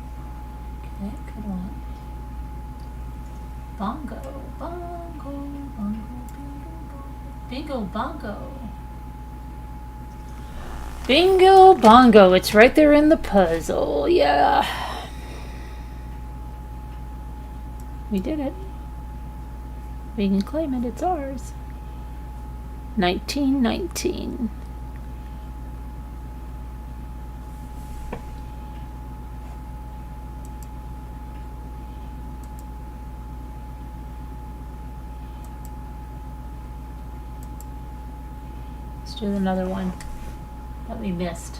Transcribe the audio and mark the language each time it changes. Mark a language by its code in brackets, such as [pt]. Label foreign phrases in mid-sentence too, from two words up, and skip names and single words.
[en] Okay, good one. Bongo, bongo, bongo, bingo, bongo. Bingo, bongo. It's right there in the puzzle. Yeah. We did it. We can claim it. It's ours. 1919. Let's do another one that we missed.